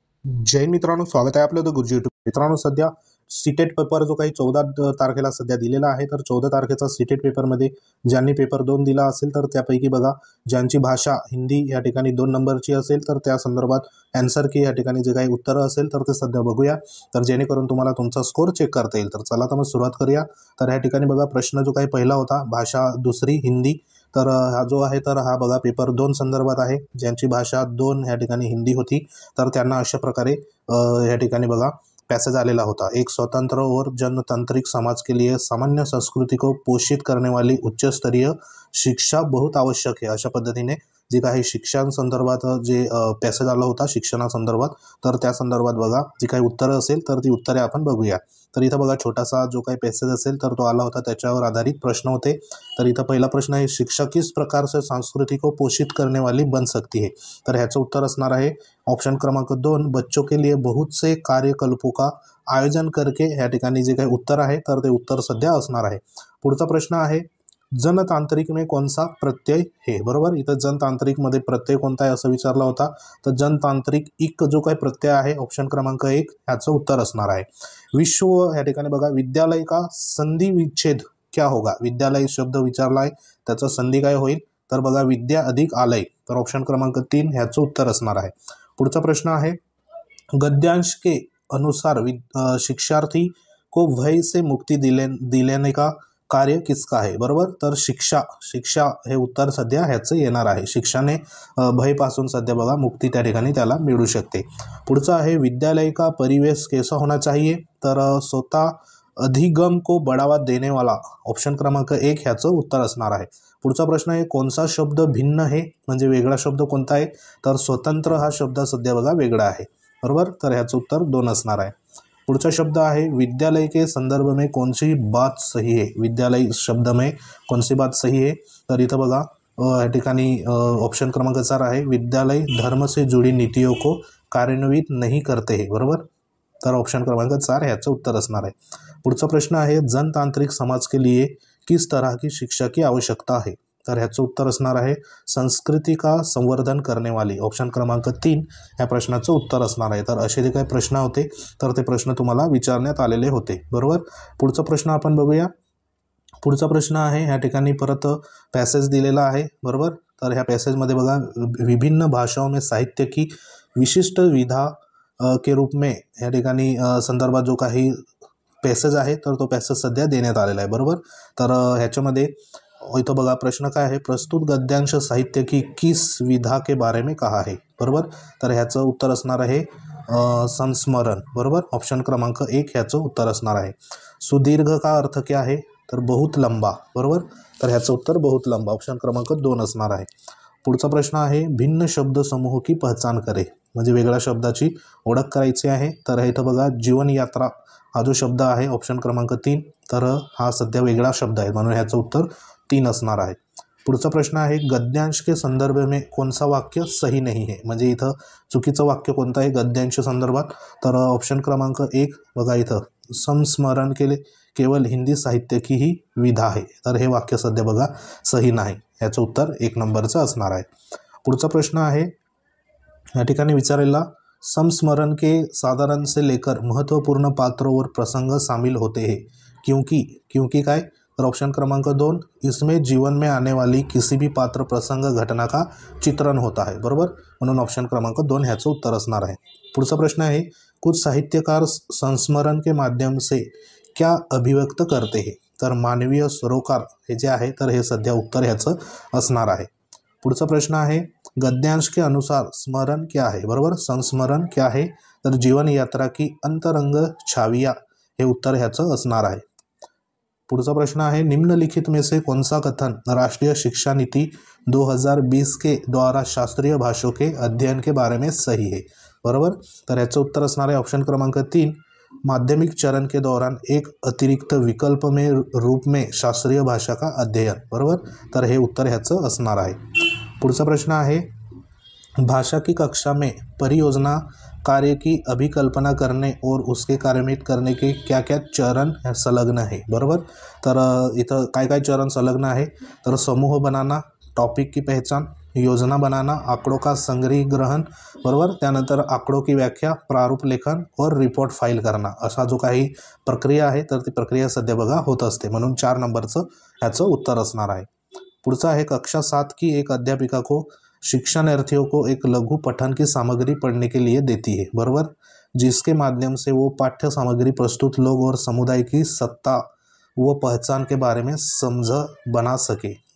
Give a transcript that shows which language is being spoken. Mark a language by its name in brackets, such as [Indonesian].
[Marathi] जय हिंद मित्रांनो, स्वागत आहे आपलं द गुरुजी यूट्यूब. मित्रांनो, सध्या सीटेट पेपर जो काही 14 तारखेला सध्या दिलेला आहे, तर 14 तारखेचा सीटेट पेपरमध्ये ज्यांनी पेपर 2 दिला असेल तर त्यापैकी बघा, ज्यांची भाषा हिंदी या ठिकाणी 2 नंबरची असेल तर त्या संदर्भात आन्सर की या ठिकाणी जे काही उत्तरं असेल तर ते सध्या बघूया, तर जेणेकरून तुम्हाला तुमचा स्कोर चेक करता येईल. तर चला तर मग सुरुवात करूया. तर या ठिकाणी बघा, प्रश्न जो काही पहिला होता, भाषा दुसरी हिंदी, तर हा जो आहे तर हा बघा पेपर 2 संदर्भात आहे. ज्यांची भाषा 2 या ठिकाणी हिंदी होती तर त्यांना अशा प्रकारे या ठिकाणी बघा पैसेज आलेला होता. [Hindi] एक स्वतंत्र और जनतांत्रिक समाज के लिए सामान्य संस्कृति को पोषित करने वाली उच्च स्तरीय शिक्षा बहुत आवश्यक है. [Marathi] अशा पद्धतीने जे काही शिक्षणासंदर्भात जे पॅसेज आला होता शिक्षणासंदर्भात, तर त्या संदर्भात बघा जी काही उत्तरं असेल तर ती उत्तरे आपण बघूया. तर इथं बघा छोटासा जो काही पॅसेज असेल तर तो आला होता, त्याच्यावर आधारित प्रश्न होते. तर इथं पहिला प्रश्न आहे, [Hindi] शिक्षा किस प्रकार से संस्कृति को पोषित करने वाली बन सकती है. [Marathi] तर ह्याचं उत्तर असणार आहे ऑप्शन क्रमांक 2, [Hindi] बच्चों के लिए बहुत से कार्यकल्पों का आयोजन करके. [Marathi] या ठिकाणी जे काही उत्तर आहे तर ते उत्तर सध्या असणार आहे. पुढचा प्रश्न आहे, [Hindi] जनतांत्रिक में कौन सा प्रत्यय है. [Marathi] बरोबर, इथं जनतांत्रिक मध्ये प्रत्यय कोणता आहे असं विचारला होता, तर जनतांत्रिक इक जो काही प्रत्यय आहे ऑप्शन क्रमांक 1 ह्याचं उत्तर असणार आहे. [Hindi] विश्व [Marathi] या ठिकाणी बघा, [Hindi] विद्यालय का संधि विच्छेद क्या होगा. [Marathi] विद्यालय शब्द विचारला आहे, त्याचं संधी काय होईल, तर बघा विद्या अधिक आलय, तर ऑप्शन क्रमांक 3 ह्याचं उत्तर असणार आहे. पुढचा प्रश्न आहे, [Hindi] गद्यांश के अनुसार शिक्षार्थी को भय से मुक्ति दिलाने का कार्य किसका आहे. [Marathi] बरोबर, तर शिक्षा हे उत्तर सध्या ह्याचं येणार आहे. शिक्षाने भयपासून सध्या बघा मुक्ती त्या ठिकाणी त्याला मिळू शकते. पुढचं आहे, [Hindi] विद्यालय का परिवेश कैसा होना चाहिए, तर स्वतः अधिगम को बढ़ावा देने वाला. [Marathi] ऑप्शन क्रमांक 1 ह्याचं उत्तर असणार आहे. पुढचा प्रश्न आहे, कोणता शब्द भिन्न आहे, म्हणजे वेगळा शब्द कोणता आहे, तर स्वतंत्र हा शब्द सध्या बघा वेगळा आहे. बरोबर, तर ह्याचं उत्तर 2 असणार आहे. [Hindi] पुढचा शब्द आहे, विद्यालय के संदर्भ में कौन सी बात सही है. विद्यालय शब्द में कौन सी बात सही है, [Marathi] तर इथं बघा या ठिकाणी ऑप्शन क्रमांक 4 आहे, [Hindi] विद्यालय धर्म से जुड़ी नीतियों को कार्यान्वित नहीं करते है. [Marathi] बरोबर, तर ऑप्शन क्रमांक 4 ह्याचं उत्तर असणार आहे. पुढचा प्रश्न आहे, [Hindi] जनतांत्रिक समाज के लिए किस तरह की शिक्षा की आवश्यकता है, [Marathi] तर ह्याचं उत्तर असणार आहे, [Hindi] संस्कृती का संवर्धन करने वाली. [Marathi] ऑप्शन क्रमांक 3 ह्या प्रश्नाचं उत्तर असणार आहे. तर असे जे काही प्रश्न होते तर ते प्रश्न तुम्हाला विचारण्यात आलेले होते. बरोबर, पुढचा प्रश्न आपण बघूया. पुढचा प्रश्न आहे, ह्या ठिकाणी परत पॅसेज दिलेला आहे. बरोबर, तर ह्या पॅसेजमध्ये बघा, [Hindi] विभिन्न भाषाओं में साहित्य की विशिष्ट विधा के रूप में [Marathi] या ठिकाणी संदर्भात जो काही पॅसेज आहे तर तो पॅसेज सध्या देण्यात आलेला आहे. बरोबर, तर ह्याच्यामध्ये इथं बघा प्रश्न काय आहे, [Hindi] प्रस्तुत गद्यांश साहित्य की किस विधा के बारे में कहा है. [Marathi] बरोबर, तर ह्याचं उत्तर असणार आहे संस्मरण. बरोबर, ऑप्शन क्रमांक 1 ह्याचं उत्तर असणार आहे. [Hindi] सुदीर्घ का अर्थ क्या है, [Marathi] तर [Hindi] बहुत लंबा. [Marathi] बरोबर, तर ह्याचं उत्तर बहुत लंबा, ऑप्शन क्रमांक 2 असणार आहे. पुढचा प्रश्न आहे, [Hindi] भिन्न शब्द समूह की पहचान करे, [Marathi] म्हणजे वेगळ्या शब्दाची ओळख करायची आहे. तर इथं बघा, जीवन यात्रा हा जो शब्द आहे ऑप्शन क्रमांक 3, तर हा सध्या वेगळा शब्द आहे, म्हणून ह्याचं उत्तर 3 असणार आहे. पुढचा प्रश्न आहे, [Hindi] गद्यांश के संदर्भ में कौन सा वाक्य सही नहीं है, [Marathi] म्हणजे इथं चुकीचं वाक्य कोणतं आहे गद्यांश संदर्भात, तर ऑप्शन क्रमांक 1 बघा, इथं [Hindi] संस्मरण केवळ हिंदी साहित्य की ही विधा [Marathi] आहे, तर हे वाक्य सध्या बघा सही नाही, ह्याचं उत्तर 1 नंबरचं असणार आहे. पुढचा प्रश्न आहे, या ठिकाणी विचारलेला, [Hindi] संस्मरण के साधारण से लेकर महत्वपूर्ण पात्र और प्रसंग शामिल होते हैं, [Marathi] क्योंकि काय, तर ऑप्शन क्रमांक 2, [Hindi] इसमें जीवन में आने वाली किसी भी पात्र प्रसंग घटना का चित्रण होता है. [Marathi] बरोबर, म्हणून ऑप्शन क्रमांक 2 ह्याचं उत्तर असणार आहे. पुढचा प्रश्न आहे, [Hindi] कुछ साहित्यकार संस्मरण के माध्यम से क्या अभिव्यक्त करते हैं, [Marathi] तर मानवीय सरोकार हे जे आहे तर हे सध्या उत्तर ह्याचं असणार आहे. पुढचा प्रश्न आहे, [Hindi] गद्यांश के अनुसार स्मरण क्या है. [Marathi] बरोबर, [Hindi] संस्मरण क्या है, तर जीवन यात्रा की अंतरंग छाविया [Marathi] हे उत्तर ह्याचं असणार आहे. पुढचा प्रश्न आहे, [Hindi] निम्नलिखित में से कौन सा कथन राष्ट्रीय शिक्षा नीति 2020 के द्वारा शास्त्रीय भाषाओं के अध्ययन के बारे में सही है. [Marathi] बरोबर, तर ह्याचं उत्तर असणार आहे ऑप्शन क्रमांक 3, [Hindi] माध्यमिक चरण के दौरान एक अतिरिक्त विकल्प में रूप में शास्त्रीय भाषा का अध्ययन. [Marathi] बरोबर, तर हे उत्तर ह्याचं असणार आहे. पुढचा प्रश्न आहे, [Hindi] भाषा की कक्षा में परियोजना कार्य की अभिकल्पना करने और उसके कार्यान्वित करने के क्या क्या चरण संलग्न है. [Marathi] बरोबर, तर इथं काय काय चरण संलग्न आहे, तर [Hindi] समूह बनाना, टॉपिक की पहचान योजना बनाना, आंकड़ों का संग्रही ग्रहण, बरोबर, त्यानंतर आंकड़ों की व्याख्या, प्रारूप लेखन और रिपोर्ट फाईल करना, [Marathi] असा जो काही प्रक्रिया आहे तर ती प्रक्रिया सध्या बघा होत असते, म्हणून 4 नंबरचं ह्याचं उत्तर असणार आहे। पुढचा आहे [Hindi] कक्षा 7 की एक अध्यापिका को शिक्षणार्थियों को एक लघु पठन की सामग्री पढ़ने के लिए देती है, [Marathi] बरोबर, [Hindi] जिसके माध्यम से वो पाठ्य सामग्री प्रस्तुत लोग और समुदाय की सत्ता व पहचान के बारे में समझ बना सके।